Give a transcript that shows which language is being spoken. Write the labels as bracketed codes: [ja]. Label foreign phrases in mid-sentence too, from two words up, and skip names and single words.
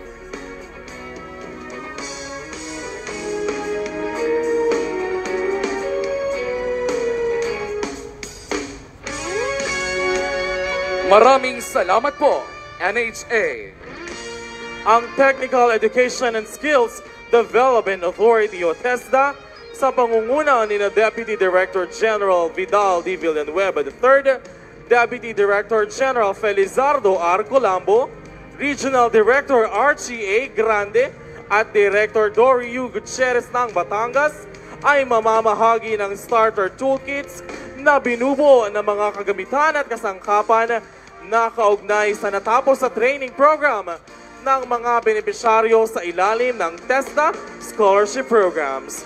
[tl] Maraming salamat po, NHA. Ang Technical Education and Skills Development Authority o TESDA sa pangunguna ni Deputy Director General Vidal D. Villanueva III, Deputy Director General Felizardo R. Colambo, Regional Director Archie A. Grande at Director Dory U. Gutierrez ng Batangas ay mamamahagi ng [en] starter toolkits [tl] na binubuo ng mga kagamitan at kasangkapan na kaugnay sa natapos sa [en] training program [tl] ng mga benepisyaryo sa ilalim ng TESDA Scholarship Programs.